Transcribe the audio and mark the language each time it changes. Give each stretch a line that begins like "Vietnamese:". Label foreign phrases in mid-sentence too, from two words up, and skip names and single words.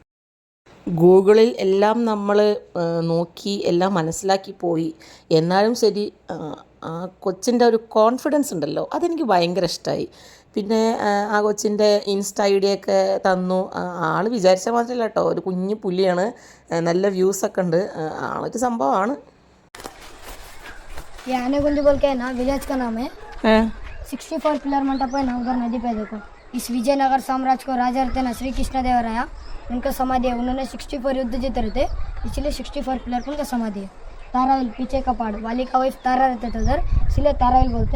Malayalam: ഗൂഗിളിൽ എല്ലാം നമ്മൾ നോക്കി എല്ലാം മനസ്സിലാക്കി പോയി. എന്നാലും ശരി, ആ കൊച്ചിൻ്റെ ഒരു കോൺഫിഡൻസ് ഉണ്ടല്ലോ, അതെനിക്ക് ഭയങ്കര ഇഷ്ടമായി. പിന്നെ ആ കൊച്ചിൻ്റെ
English: Insta ID
Malayalam: തന്നു. ആൾ വിചാരിച്ച മാത്രമല്ല കേട്ടോ, ഒരു കുഞ്ഞു പുലിയാണ്, നല്ല വ്യൂസൊക്കെ ഉണ്ട്, ആളൊരു സംഭവമാണ്.
Hindi: ये आने गुंज बोल के है ना, विलेज का नाम है। 64 पिलर मंडप है ना उधर नदी पे देखो। इस विजयनगर साम्राज्य को राजा रहते ना श्री कृष्णदेवराया, उनका समाधि है। उन्होंने 64 युद्ध जीते रहते, इसलिए 64 पिलर पर उनका समाधि है। ताराइल पीछे का पहाड़, वाली का वाइफ तारा रहते थे उधर, इसलिए ताराइल बोलते।